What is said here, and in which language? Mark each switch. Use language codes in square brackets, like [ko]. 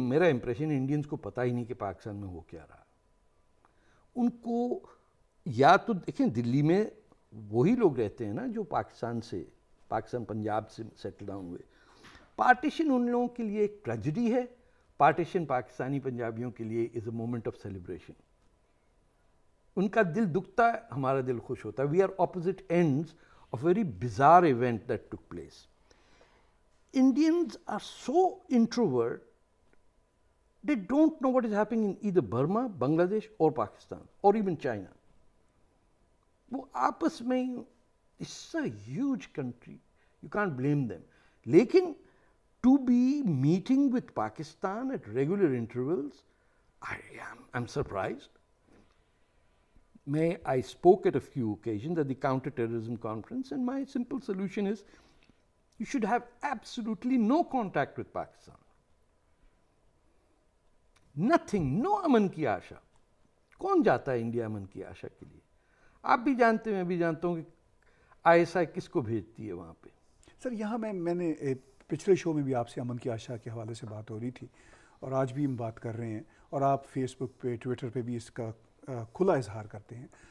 [ur] میرا impression Indians کو پتہ ہی نہیں کہ پاکستان میں ہو کیا رہا. ان کو یا تو دیکھیں دلی میں وہی لوگ رہتے ہیں نا جو پاکستان پنجاب سے سیٹل ڈاؤن ہوئے. پارٹیشن ان لوگوں کے لیے ایک ٹریجڈی ہے. پارٹیشن پاکستانی پنجابیوں کے لیے [en] Is a moment of celebration. [ur] ان کا دل دکھتا ہے, ہمارا دل خوش ہوتا ہے. [en] We are opposite ends of very bizarre event that took place. Indians are so introvert, they don't know what is happening in either Burma, Bangladesh or Pakistan or even China. [ur] وہ آپس میں [en] it's a huge country, you can't blame them. لیکن to be meeting with Pakistan at regular intervals, I'm surprised. I spoke at a few occasions at the counter-terrorism conference, and my simple solution is you should have absolutely no contact with Pakistan. Nothing, no [ur] امن کی آشا. کون جاتا ہے India امن کی آشا کے لیے؟ آپ بھی جانتے ہیں, میں بھی جانتا ہوں کہ ISI کس کو بھیجتی ہے وہاں پہ. سر یہاں میں نے پچھلے شو میں بھی آپ سے امن کی آشا کے حوالے سے بات ہو رہی تھی, اور آج بھی ہم بات کر رہے ہیں, اور آپ فیس بک پہ ٹویٹر پہ بھی اس کا کھلا اظہار کرتے ہیں.